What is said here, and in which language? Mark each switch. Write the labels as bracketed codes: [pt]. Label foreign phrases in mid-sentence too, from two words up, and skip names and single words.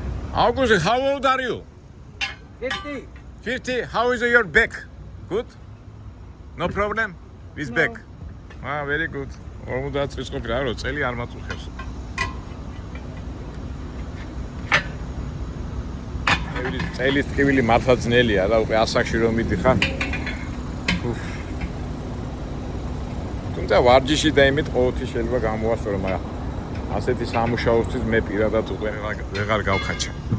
[en] August, how old are you? 50. 50. How is your back? Good? No problem? With No. back? Ah, very good. [ka] 50 წლის ყოფილი, არა, წელი არ მაწუხებს. წელის ტკივილი მართლა ძნელია და უკვე ასაკში რომ მიდიხარ. თუმცა ვარჯიში და იმით ყოველთვის შეიძლება გამოვასწორო, მაგრამ ასეთი სამუშაოსთვის მე პირადად უკვე ვეღარ გავხაჩა.